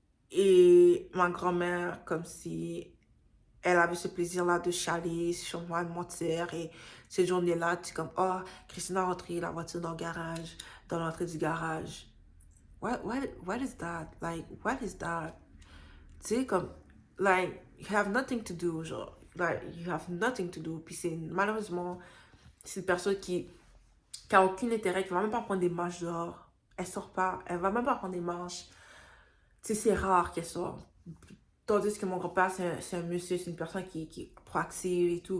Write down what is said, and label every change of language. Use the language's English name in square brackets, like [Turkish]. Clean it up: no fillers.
[French] Et ma grand-mère, comme si elle avait ce plaisir-là de chialer sur moi, de mentir. Et cette journée-là, tu es comme, oh, Christine a rentré la voiture dans le garage, dans l'entrée du garage. [English] What is that? Like, what is that? [French] Tu sais, comme, [English] like, you have nothing to do, [French] genre. Like, you have nothing to do. Puis c'est, malheureusement, c'est une personne qui a aucun intérêt, qui va même pas prendre des marches dehors. Elle sort pas, elle va même pas prendre des marches. Tu sais, c'est rare qu'elle sort. Tandis que mon grand-père, c'est un monsieur, c'est une personne qui est proactive et tout.